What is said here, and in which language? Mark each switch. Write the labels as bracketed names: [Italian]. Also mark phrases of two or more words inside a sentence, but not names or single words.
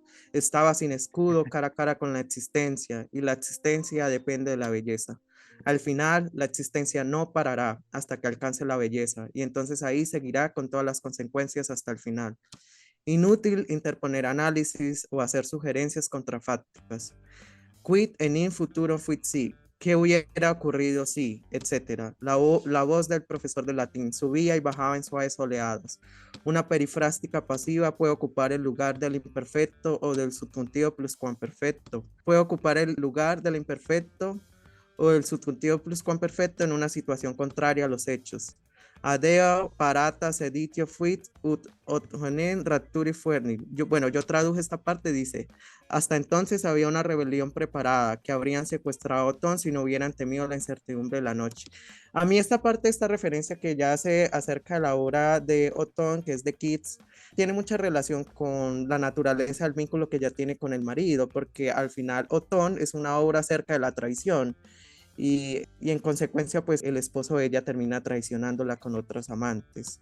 [Spanish] Estaba sin escudo, cara a cara con la existencia, y la existencia depende de la belleza. Al final, la existencia no parará hasta que alcance la belleza, y entonces ahí seguirá con todas las consecuencias hasta el final. Inútil interponer análisis o hacer sugerencias contrafácticas. [Latin] Quid in futuro fuit si, [Spanish] qué hubiera ocurrido si, etcétera. La voz del profesor de latín subía y bajaba en suaves oleadas. Una perifrástica pasiva puede ocupar el lugar del imperfecto o del subjuntivo pluscuamperfecto. Puede ocupar el lugar del imperfecto o del subjuntivo pluscuamperfecto en una situación contraria a los hechos. [Latin] Adeo parata seditio fuit ut honen rapturi fuernit. [Spanish] Yo traduje esta parte, dice, hasta entonces había una rebelión preparada, que habrían secuestrado a Otón si no hubieran temido la incertidumbre de la noche. A mí esta parte, esta referencia que ya hace acerca de la obra de Otón, que es de Keats, tiene mucha relación con la naturaleza del vínculo que ella tiene con el marido, porque al final Otón es una obra acerca de la traición y en consecuencia pues el esposo de ella termina traicionándola con otros amantes.